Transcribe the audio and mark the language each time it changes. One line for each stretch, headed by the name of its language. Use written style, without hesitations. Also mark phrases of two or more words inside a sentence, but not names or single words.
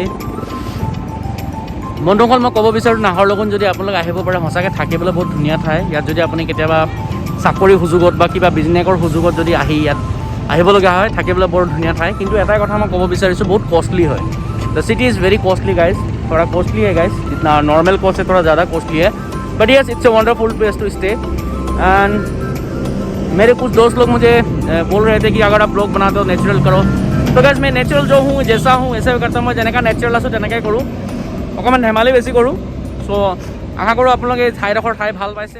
Assamese: বন্ধুসকল মই ক'ব বিচাৰোঁ নাহৰলগুন যদি আপোনালোক আহিব পাৰে সঁচাকৈ থাকিবলৈ বহুত ধুনীয়া ঠাই। ইয়াত যদি আপুনি কেতিয়াবা চাকৰি সুযোগত বা কিবা বিজনেছৰ সুযোগত যদি ইয়াত আহিবলগীয়া হয় থাকিবলৈ বৰ ধুনীয়া ঠাই। কিন্তু এটাই কথা মই ক'ব বিচাৰিছোঁ, বহুত কষ্টলি হয়।
English: the city is very costly guys,
Hindi: थोड़ा कॉस्टली है गाइस, जितना नॉर्मल कॉस्ट है थोड़ा ज़्यादा कॉस्टली है,
English: but yes it's a wonderful place to stay.
Hindi: एंड मेरे कुछ दोस्त लोग मुझे बोल रहे थे कि अगर आप ब्लॉग बनाते हो नेचुरल करो, तो गाइस मैं नेचुरल जो हूँ जैसा हूँ ऐसे करता हूँ।
Assamese: मैं जेनेका नेचुरल आছোঁ তেনেকৈ কৰোঁ, অকণমান ধেমালি বেছি কৰোঁ। চ' আশা কৰোঁ আপোনালোকে এই ঠাইডোখৰ ঠাই ভাল পাইছে।